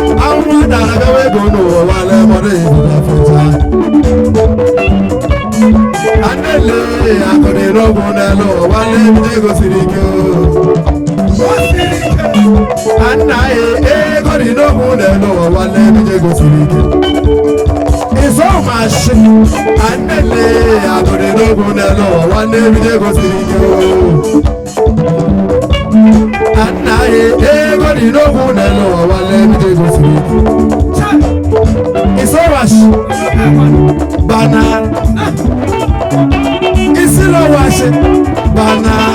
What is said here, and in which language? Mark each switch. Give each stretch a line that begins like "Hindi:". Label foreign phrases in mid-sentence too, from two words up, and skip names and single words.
Igbo: Anwụ dara bịa nwee ego n'ụwa, nwanne, nwanne, ya fecha. Anele, akụ dị n'ogwu n'elu ụwa, nwanne, m, ije gosiri ike o. Anna, e, ego dị n'ogwu n'elu ụwa, nwanne, m, ije gosiri ike.
English: It's all my shit.
Igbo: Anele, akụ dị n'ogwu n'elu ụwa, nwanne, m, ije gosiri ike o. Anna, e, ego dị n'ogwu n'elu ụwa, nwanne, m, ije gosiri ike.
English: It's all my shit. Bana.
Igbo: Isi lọ wa shit. Bana.